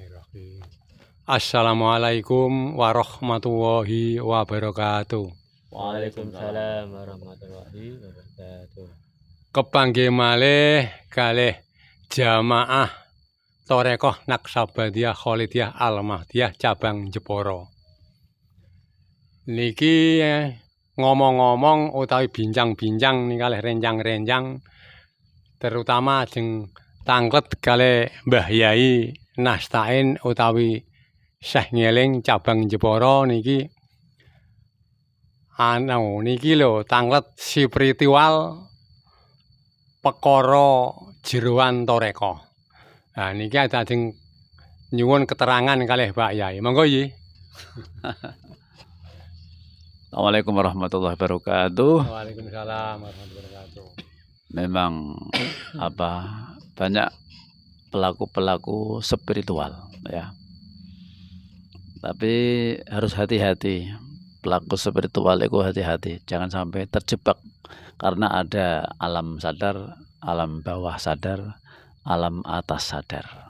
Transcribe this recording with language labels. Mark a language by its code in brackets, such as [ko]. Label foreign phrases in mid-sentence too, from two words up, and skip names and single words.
[ar] السلام عليكم ورحمة الله وبركاته. وعليكم السلام ورحمة الله وبركاته. [jv] Kepanggih malih kalih jamaah Thorekoh Naksabandiyah Kholidiyah Al-Mahdiyah cabang Jepara. Niki ngomong-ngomong utawi bincang-bincang nih kalih renjang-renjang terutama ajeng tanglet kalih Mbah Yai Nastain utawi Syekh Ngeling cabang Jepara niki niki lho tanglet spiritual perkara jeroan Thorekoh. Nah niki ajeng nyuwun keterangan kalih Pak Yai. Monggo nggih. [ar] السلام عليكم ورحمة الله وبركاته. وعليكم السلام ورحمة الله وبركاته. [id] Memang banyak pelaku-pelaku spiritual ya. Tapi harus hati-hati. Pelaku spiritual itu hati-hati, jangan sampai terjebak karena ada alam sadar, alam bawah sadar, alam atas sadar.